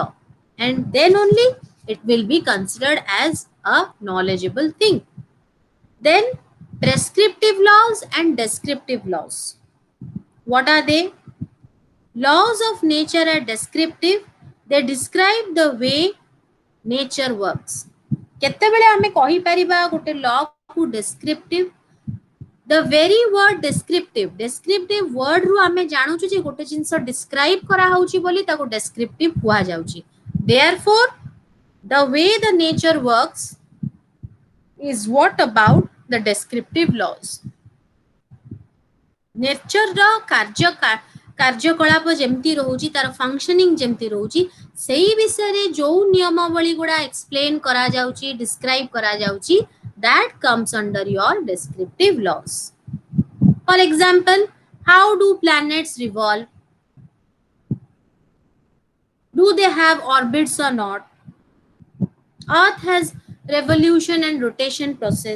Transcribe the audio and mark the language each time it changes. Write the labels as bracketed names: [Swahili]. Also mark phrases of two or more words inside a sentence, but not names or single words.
[English] And then only it will be considered as a knowledgeable thing. Then prescriptive laws and descriptive laws. What are they? Laws of nature are descriptive. They describe the way nature works. [Odia] କେତେବେଳେ ଆମେ କହିପାରିବା ଗୋଟେ law କୁ descriptive? [English] The very word descriptive word [Odia] ରୁ ଆମେ ଜାଣୁଛୁ ଯେ ଗୋଟେ ଜିନିଷ describe କରାହଉଛି ବୋଲି ତାକୁ descriptive କୁହାଯାଉଛି. [English] Therefore, the way the nature works is what about the descriptive laws. [Odia] Nature ର କାର୍ଯ୍ୟକଳାପ ଯେମିତି ରହୁଛି, ତାର ଫଙ୍କସନିଂ ଯେମିତି ରହୁଛି, ସେଇ ବିଷୟରେ ଯୋଉ ନିୟମାବଳୀ ଗୁଡ଼ା ଏକ୍ସପ୍ଲେନ୍ କରାଯାଉଛି, ଡିସ୍କ୍ରାଇବ୍ କରାଯାଉଛି, [English] that comes under your descriptive laws. For example, how do planets revolve? Do they have orbits or not? Earth has revolution and rotation process.